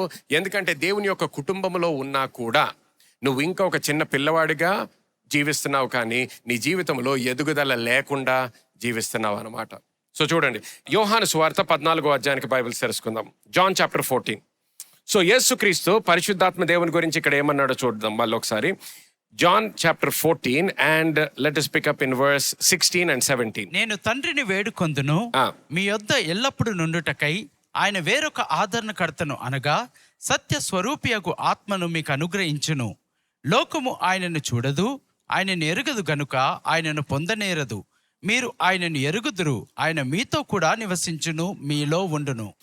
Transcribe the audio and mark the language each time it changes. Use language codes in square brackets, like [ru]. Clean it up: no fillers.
[te] ఎందుకంటే దేవుని యొక్క కుటుంబంలో ఉన్నా కూడా నువ్వు ఇంకా ఒక చిన్న పిల్లవాడిగా జీవిస్తున్నావు, కానీ నీ జీవితంలో ఎదుగుదల లేకుండా జీవిస్తున్నావు అన్నమాట. సో చూడండి, యోహాను సువార్త 14వ అధ్యాయానికి బైబిల్ తెరుచుకుందాం. John chapter 14. సో యేసుక్రీస్తు పరిశుద్ధాత్మ దేవుని గురించి ఇక్కడ ఏమన్నాడో చూద్దాం మళ్ళీ ఒకసారి. [en] John chapter 14 and let us pick up in verse 16 and 17. [te] నేను తండ్రిని వేడుకొందును, మీ యొద్ద ఎల్లప్పుడు నుండుటకై ఆయన వేరొక ఆదరణకర్తను అనగా సత్య స్వరూపియగు ఆత్మను మీకు అనుగ్రహించును. లోకము ఆయనను చూడదు, ఆయనను ఎరుగదు గనుక ఆయనను పొందనేరదు. మీరు ఆయనను ఎరుగుదురు, ఆయన మీతో కూడా నివసించును, మీలో ఉండును.